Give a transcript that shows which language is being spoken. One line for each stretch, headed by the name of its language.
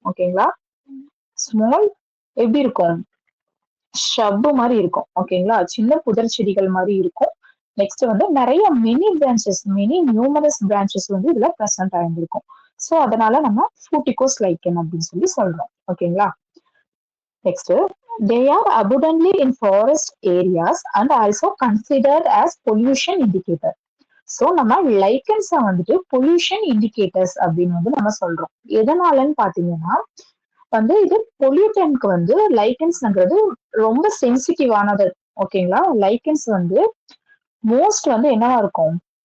Tamil: ஓகேங்களா? ஸ்மால் எப்படி இருக்கும்? ஷப்பு மாதிரி இருக்கும். ஓகேங்களா? சின்ன புதர் செடிகள் மாதிரி இருக்கும். நெக்ஸ்ட் வந்து நிறைய mini branches, mini numerous branches வந்து இதுல பிரசன்ட் ஆயிருந்திருக்கும். ஸோ அதனால நம்ம ஃப்ரூட்டிகோஸ் லைக்கன் அப்படின்னு சொல்லி சொல்றோம். ஓகேங்களா?
English: Next they are abundantly in forest areas and also considered as pollution indicator.
Tamil: So நம்ம லைக்கன்ஸை வந்துட்டு பொல்யூஷன் இண்டிகேட்டர்ஸ் அப்படின்னு வந்து நம்ம சொல்றோம். எதனாலன்னு பாத்தீங்கன்னா வந்து இது பொல்யூட்டன்க்கு வந்து லைக்கன்ஸ்ங்கிறது ரொம்ப சென்சிட்டிவானது. ஓகேங்களா? லைக்கன்ஸ் வந்து மோஸ்ட் வந்து என்னவா இருக்கும்?